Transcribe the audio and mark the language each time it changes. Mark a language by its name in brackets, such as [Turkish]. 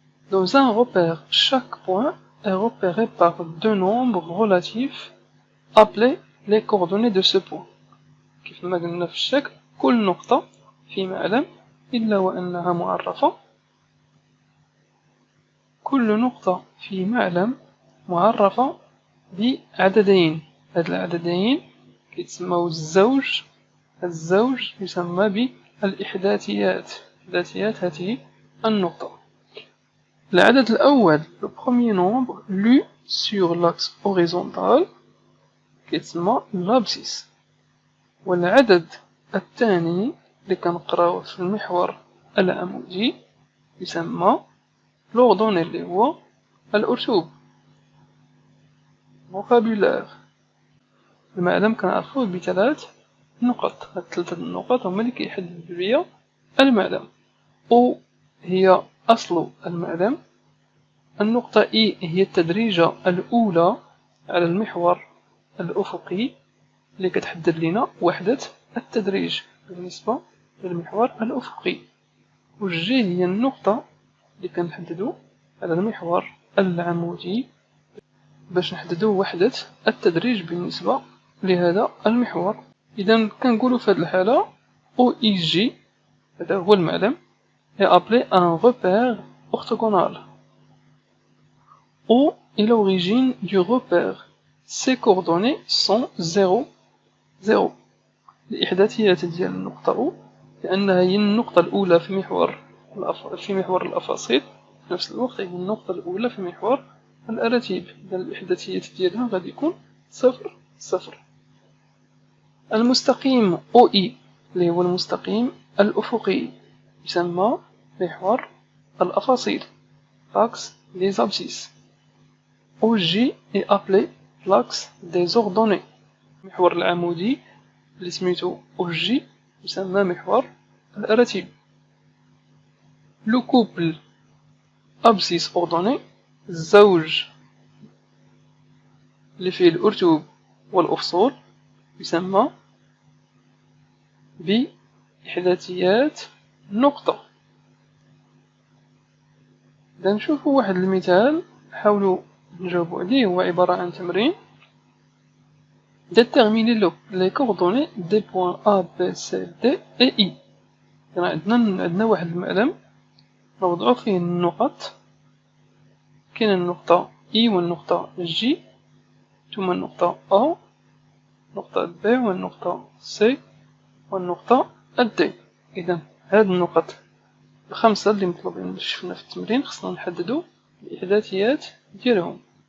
[French] Dans un repère, chaque point est repéré par deux nombres relatifs appelés les coordonnées de ce point. [Arabic] كيف ما قلنا في الشكل كل نقطة في معلم إلا وأنها معرفة. كل نقطة في معلم معرفة بعددين. هاد العددين كيتسموا الزوج. الزوج يسمى بالإحداثيات. إحداثيات هذه النقطة. العدد الأول [French] le premier nombre lu sur l'axe horizontal [Arabic] كيتسمى [French] l'abscisse. [Arabic] والعدد الثاني اللي كنقراوه في المحور العمودي يسمى l'ordonnée اللي هو الأرتوب. [French] vocabulaire. [Arabic] المعلم كنعرفوه بثلاث نقط، هاد ثلاثة النقط هما اللي كيحددوا ليا المعلم. أو هي أصل المعلم. النقطة إي هي التدريجة الأولى على المحور الأفقي اللي كتحدد لنا وحدة التدريج بالنسبة للمحور الأفقي. والجي هي النقطة اللي كنحددو على المحور العمودي باش نحددو وحدة التدريج بالنسبة لهذا المحور. إذا كنقولو في هذه الحالة أو إي جي هذا هو المعلم [French] est appelé un repère orthogonal. O est l'origine du repère. Ses coordonnées sont 0, 0. [Arabic] الإحداثيات ديال النقطة أو لأنها هي النقطة الأولى في محور الأفاصيل، في نفس الوقت هي النقطة الأولى في محور الأراتيب. إذا الإحداثيات ديالها غادي يكون 0، 0. المستقيم أو إي اللي هو المستقيم الأفقي يسمى محور الأفاصيل [French] l'axe des abscisses. OJ est appelé l'axe des ordonnées. [Arabic] محور العمودي اللي سميتو OJ يسمى محور الأراتيب. [French] Le couple abscisse ordonnée [Arabic] الزوج اللي فيه الأرتوب والأفصول يسمى بإحداثيات نقطة. إذا نشوفو واحد المثال نحاولو نجاوبو عليه، هو عبارة عن تمرين. [French] Déterminer les coordonnées des points A, B, C, D et I. [Arabic] عندنا واحد المعلم نوضعو فيه النقط، كاين النقطة I والنقطة G، ثم النقطة A، النقطة B والنقطة C والنقطة D. إذا هاد النقط الخمسة اللي مطلوبين باش شفنا في التمرين خصنا نحددو الإحداثيات ديالهم.